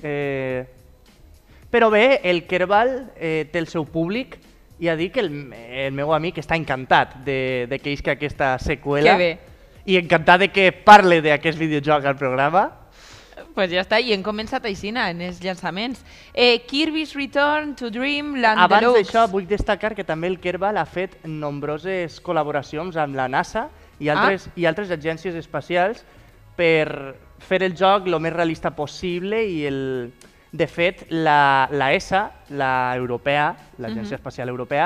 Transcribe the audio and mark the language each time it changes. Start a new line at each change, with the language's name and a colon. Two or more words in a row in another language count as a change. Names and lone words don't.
Catalan: Però bé, el Kerbal té el seu públic i ha dit que el meu amic està encantat de que isca aquesta seqüela. Que bé. I encantat de que parle d'aquest videojoc al programa. Pues ja està, i hem començat aixina en els llançaments. Kirby's Return to Dreamland Deluxe. Abans d'això vull destacar que també el Kerbal ha fet nombroses col·laboracions amb la NASA i altres agències espacials per fer el joc el més realista possible i de fet la ESA, la europea, l'Agència Espacial Europea,